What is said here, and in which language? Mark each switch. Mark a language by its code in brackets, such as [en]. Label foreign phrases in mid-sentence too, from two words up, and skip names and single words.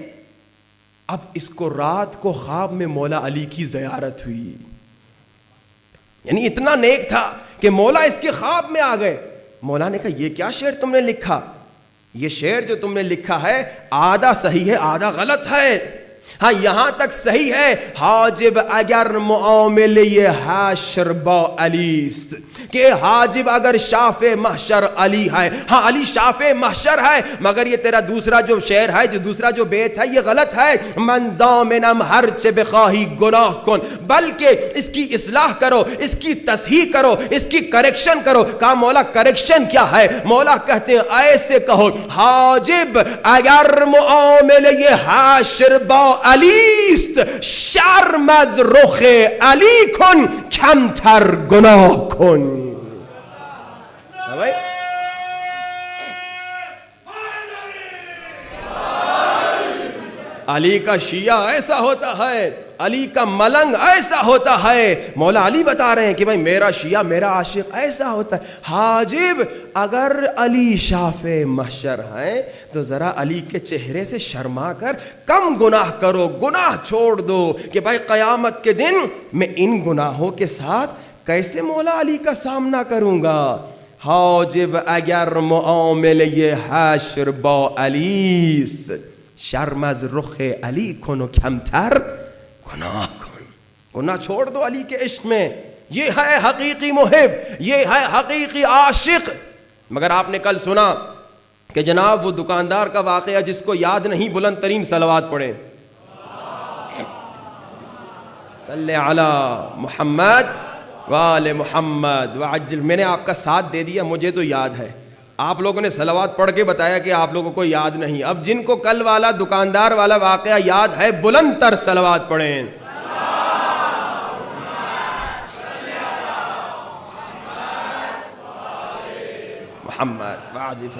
[ur] اب اس کو رات کو خواب میں مولا علی کی زیارت ہوئی، یعنی اتنا نیک تھا کہ مولا اس کے خواب میں آ گئے. مولا نے کہا یہ کیا شعر تم نے لکھا؟ یہ شعر جو تم نے لکھا ہے آدھا صحیح ہے آدھا غلط ہے. ہاں یہاں تک صحیح ہے، [fa] حاجب اگر معامل یہ حشر با علیست، [ur] کہ حاجب اگر شافع محشر علی ہے، ہاں علی شافع محشر ہے، مگر یہ تیرا دوسرا جو شعر ہے، جو دوسرا جو بیت ہے یہ غلط ہے. [fa] من ضامنم ہرچ بخواہی گناہ کن، [ur] بلکہ اس کی اصلاح کرو، اس کی تصحیح کرو، اس کی کریکشن کرو. کہا مولا کریکشن کیا ہے؟ مولا کہتے ہیں ایسے کہو [fa] حاجب اگر معامل یہ حشر با علیست، شرم از رخ علی کن کمتر گناہ کن. [ur] علی کا شیعہ ایسا ہوتا ہے، علی کا ملنگ ایسا ہوتا ہے. مولا علی بتا رہے ہیں کہ بھائی میرا شیعہ میرا عاشق ایسا ہوتا ہے. حاجب اگر علی شافع محشر ہیں تو ذرا علی کے چہرے سے شرما کر کم گناہ کرو، گناہ چھوڑ دو، کہ بھائی قیامت کے دن میں ان گناہوں کے ساتھ کیسے مولا علی کا سامنا کروں گا. [fa] حاجب اگر معامل یہ حشر با علیس، شرم از رخ علی کن و کمتر گناہ کن. [ur] گناہ چھوڑ دو علی کے عشق میں. یہ ہے حقیقی محب، یہ ہے حقیقی عاشق. مگر آپ نے کل سنا کہ جناب وہ دکاندار کا واقعہ جس کو یاد نہیں، بلند ترین صلوات پڑھیں [ar] صلی علی محمد وآل محمد وعجل. [ur] میں نے آپ کا ساتھ دے دیا، مجھے تو یاد ہے، آپ لوگوں نے صلوات پڑھ کے بتایا کہ آپ لوگوں کو یاد نہیں. اب جن کو کل والا دکاندار والا واقعہ یاد ہے بلند تر صلوات پڑھیں. محمد واجب.